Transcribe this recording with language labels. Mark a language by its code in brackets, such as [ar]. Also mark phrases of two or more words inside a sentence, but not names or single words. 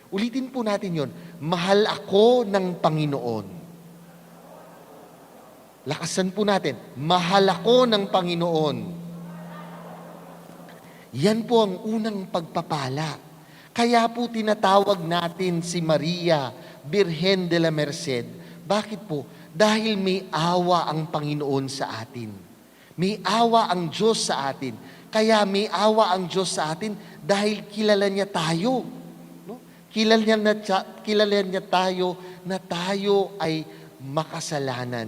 [tl] Ulitin po natin yon. Mahal ako ng Panginoon. Lakasan po natin. Mahal ako ng Panginoon. Yan po ang unang pagpapala. Kaya po tinatawag natin si Maria, Birhen de la Merced. Bakit po? Dahil may awa ang Panginoon sa atin. May awa ang Diyos sa atin. Kaya may awa ang Diyos sa atin dahil kilala niya tayo. No? Kilala niya tayo na tayo ay makasalanan.